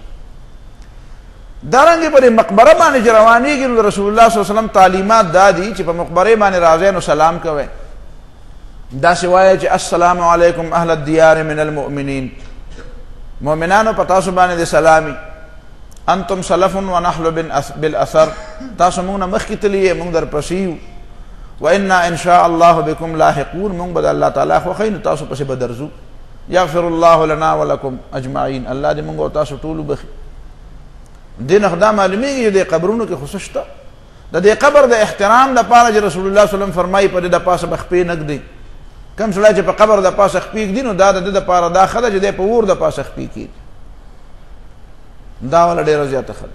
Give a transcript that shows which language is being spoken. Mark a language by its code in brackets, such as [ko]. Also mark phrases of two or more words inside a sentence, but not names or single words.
[ps] دارنګې په دې مقبره باندې چې روانېږي نو د [ar] رسول الله صلی الله علیه وسلم [ps] تعلیمات دا دي چې په مقبرې باندې راځئ نو سلام کوئ، داسې وایئ چې [ar] السلام علیکم اهل الدیار من المؤمنین، [ps] مؤمنانو په تاسو باندې د سلامي، [ar] انتم سلف و نحن بالاثر، [ps] تاسو موږ نه مخکې تلي یې، موږ درپسې یو، [ar] و انا ان شاء الله بكم لاحقون، [ps] موږ به د الله تعالی خوښوي نو تاسو پسې به درځو. [ar] یغفر الله لنا ولکم اجمعین، [ps] الله دې موږ او تاسو ټول وبخي. دې نه دا معلومیږي چې د قبرونو کې خو څه شته، د دې قبر د احترام لپاره چې [ar] رسول الله صلی الله علیه وسلم [ps] فرمایي په دې د پاسه به خپې نه ږدئ. کم سړی چې په قبر د پاسه خپې ږدي نو دا د ده دپاره دا ښه ده چې دی په اور د پاسه خپې کېږي، دا والا ډېره زیاته ښه ده.